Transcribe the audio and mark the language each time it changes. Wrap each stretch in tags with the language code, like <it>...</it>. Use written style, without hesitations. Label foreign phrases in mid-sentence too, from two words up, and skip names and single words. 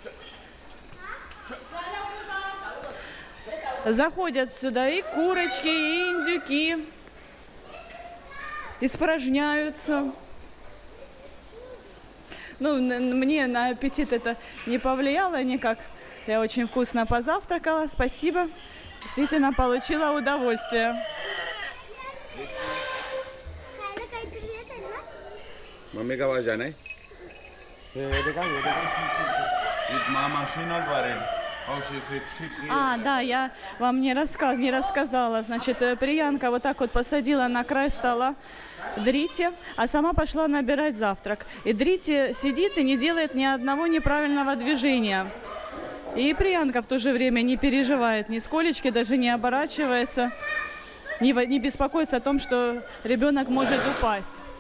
<ru>Заходят сюда и курочки, и индюки. Испражняются. Ну, мне на аппетит это не повлияло никак. Я очень вкусно позавтракала. Спасибо. Действительно получила удовольствие. मम्मी का आवाज आना है ये देखा it mama she not worried how she А, да, я вам не рассказала. Значит, Приянка вот так вот посадила на край стола Дрити, а сама пошла набирать завтрак. И Дрити сидит и не делает ни одного неправильного движения. И Приянка в то же время не переживает нисколечки, даже не оборачивается, не беспокоится о том, что ребенок может упасть.</ru>